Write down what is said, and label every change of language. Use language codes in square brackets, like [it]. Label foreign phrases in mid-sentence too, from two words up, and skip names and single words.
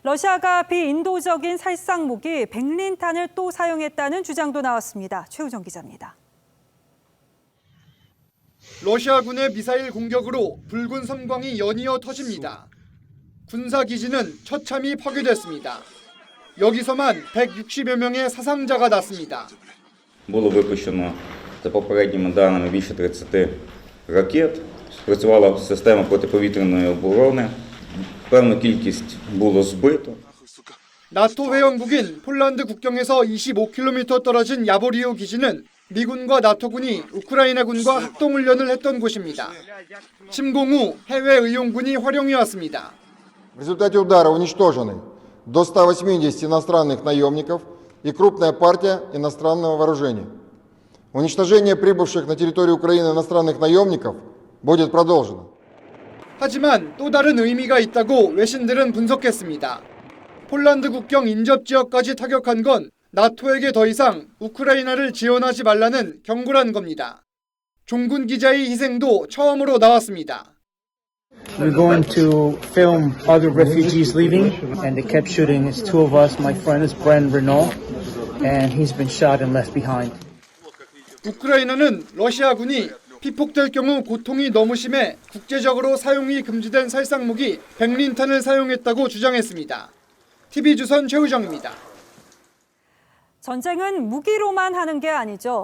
[ko] 러시아가 비인도적인 살상 무기 백린탄을 또 사용했다는 주장도 나왔습니다. 최우정 기자입니다. 러시아군의 미사일 공격으로 붉은 섬광이 연이어 터집니다. 군사기지는 처참히 파괴됐습니다. 여기서만 160여 명의 사상자가 났습니다. [uk] Було випущено, за попередніми даними, більше 30 ракет. Спрацювала система протиповітряної оборони. Певну кількість було збито. [ko] 나토 회원국인 폴란드 국경에서 25km 떨어진 야보리오 기지는 미군과 나토군이 우크라이나군과 합동훈련을 했던 곳입니다. 침공 후 해외 의용군이 활용해 왔습니다. [ru] В результате удара уничтожены до 180 иностранных наемников и крупная партия иностранного вооружения. Уничтожение прибывших на территорию Украины иностранных наемников будет продолжено. [ko] 하지만 또 다른 의미가 있다고 외신들은 분석했습니다. 폴란드 국경 인접 지역까지 타격한 건 나토에게 더 이상 우크라이나를 지원하지 말라는 경고란 겁니다. 종군 기자의 희생도 처음으로 나왔습니다. [en] We're going to film other refugees leaving, and they kept shooting. It's two of us. My friend is Bren Renault, and he's been shot and left behind. [ko] 우크라이나는 러시아군이 피폭될 경우 고통이 너무 심해 국제적으로 사용이 금지된 살상무기 백린탄을 사용했다고 주장했습니다. TV조선 최우정입니다. 전쟁은 무기로만 하는 게 아니죠.